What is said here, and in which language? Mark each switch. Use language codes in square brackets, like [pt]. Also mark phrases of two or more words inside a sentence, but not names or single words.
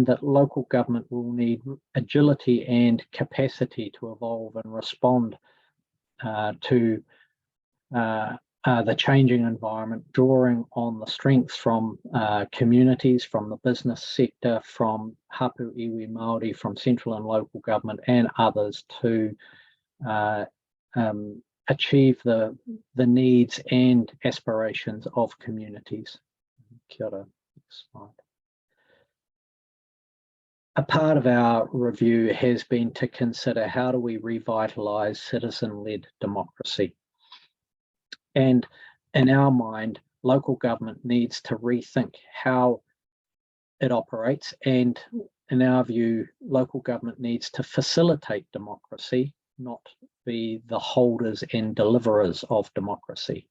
[en] that local government will need agility and capacity to evolve and respond to the changing environment, drawing on the strengths from communities, from the business sector, from [mi] hapu iwi Māori, [en] from central and local government and others to achieve the needs and aspirations of communities. [mi] Kia ora. [en] Next slide. A part of our review has been to consider how do we revitalise citizen-led democracy. And in our mind, local government needs to rethink how it operates, and in our view, local government needs to facilitate democracy, not be the holders and deliverers of democracy.